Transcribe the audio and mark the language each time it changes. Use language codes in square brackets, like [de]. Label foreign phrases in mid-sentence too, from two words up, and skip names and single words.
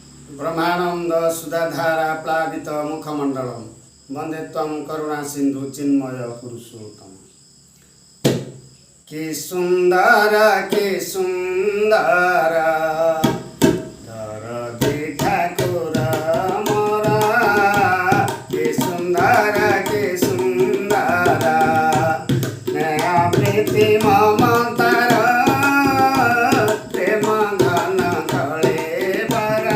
[sa] ब्रह्मानंद सुधाधारा प्लावित मुखमंडलम वंदे त्वं करुणा सिंधु चिन्मय पुरुषोत्तम। [or] କି ସୁନ୍ଦର ଦରଦୀ ଠାକୁର ମୋର, କି ସୁନ୍ଦର ନୟା ପ୍ରୀତି ମମତାର ପ୍ରେମ ଧନ ତଳେ ବରା।